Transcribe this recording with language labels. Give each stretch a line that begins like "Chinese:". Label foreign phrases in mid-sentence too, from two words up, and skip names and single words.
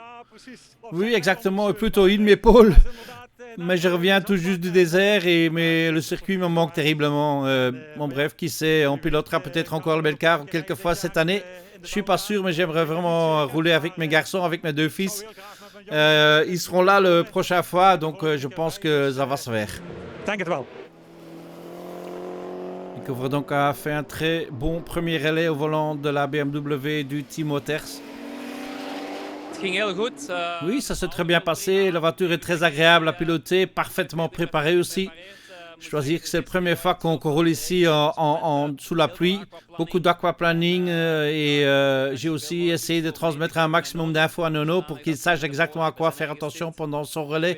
French: Oui, exactement, plutôt une m'épaule. Mais je reviens tout juste du désert mais le circuit me manque terriblement. Bon bref, qui sait, on pilotera peut-être encore le Belcar quelques fois cette année. Je suis pas sûr, mais j'aimerais vraiment rouler avec mes garçons, avec mes 2 fils. Ils seront là la prochaine fois, donc je pense que ça va se faire.
Dutch: Denk het wel.
French: Couvre donc a fait un très bon premier relais au volant de la BMW du Team Motors.
Dutch: Het ging heel goed.
French: Oui, ça s'est très bien passé. La voiture est très agréable à piloter, parfaitement préparée aussi. Je dois dire que c'est la première fois qu'on roule ici sous la pluie. Beaucoup d'aquaplaning et j'ai aussi essayé de transmettre un maximum d'infos à Nono pour qu'il sache exactement à quoi faire attention pendant son relais.